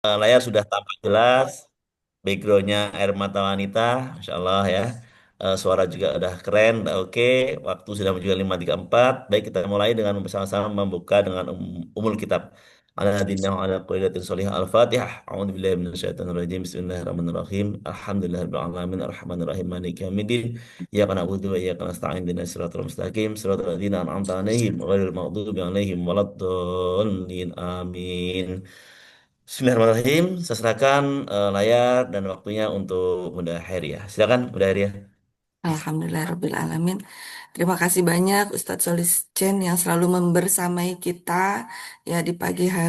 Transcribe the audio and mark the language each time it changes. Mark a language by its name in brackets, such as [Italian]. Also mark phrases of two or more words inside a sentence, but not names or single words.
[Indonesian] Layar sudah tampak jelas, backgroundnya air mata wanita, [Arabic] ما شاء الله [Indonesian] ya. Suara juga udah keren, udah oke. Waktu sudah menunjukkan 5.34. Baik, kita mulai dengan bersama-sama membuka dengan [Arabic] أم الكتاب. على هذه النية وعلى قاعدة صالحة الفاتحة. أعوذ بالله من الشيطان الرجيم. بسم الله الرحمن الرحيم. الحمد لله رب العالمين الرحمن الرحيم مالك يوم الدين. إياك نعبد وإياك نستعين اهدنا الصراط المستقيم صراط الذين أنعمت عليهم غير المغضوب عليهم ولا الضالين. Amin. [Indonesian] Bismillahirrahmanirrahim. Saya serahkan layar dan waktunya untuk Bunda Heri ya. Silakan Bunda Heri ya. Alhamdulillahirrabbilalamin. Terima kasih banyak Ustadz Solis Chen yang selalu membersamai kita ya di pagi hari.